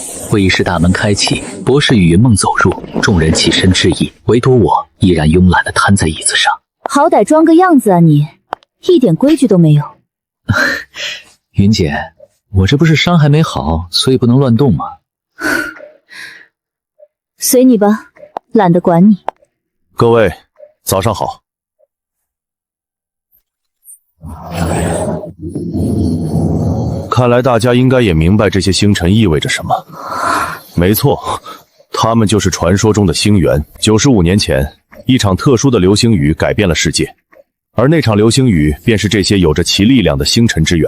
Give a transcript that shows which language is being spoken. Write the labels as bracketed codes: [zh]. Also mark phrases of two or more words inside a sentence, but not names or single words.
[zh] 會議室大門開啟，博士與雲夢走入，眾人起身致意，唯獨我依然慵懶地癱在椅子上。好歹裝個樣子啊你，一點規矩都沒有。雲姐，我這不是傷還沒好，所以不能亂動嗎？隨你吧，懶得管你。各位，早上好。看来大家应该也明白这些星辰意味着什么。没错，它们就是傳說中的星源。95年前，一場特殊的流星雨改變了世界，而那場流星雨便是這些有着其力量的星辰之源。